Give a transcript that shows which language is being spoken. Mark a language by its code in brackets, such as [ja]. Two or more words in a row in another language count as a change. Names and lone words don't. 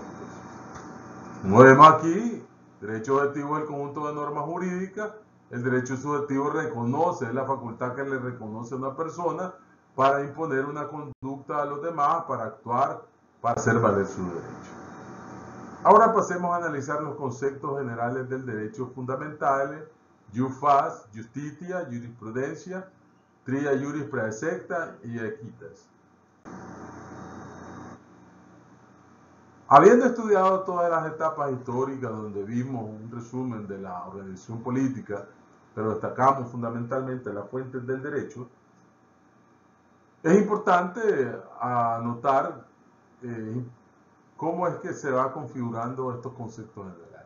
[es] Como vemos aquí, derecho objetivo es el conjunto de normas jurídicas, el derecho subjetivo reconoce, es la facultad que le reconoce a una persona para imponer una conducta a los demás, para actuar, para hacer valer su derecho. Ahora pasemos a analizar los conceptos generales del derecho fundamentales: [la] jus fas, justitia, jurisprudencia, tria juris praesecta y equitas. [es] Habiendo estudiado todas las etapas históricas donde vimos un resumen de la organización política, pero destacamos fundamentalmente las fuentes del derecho, es importante anotar cómo es que se va configurando estos conceptos generales.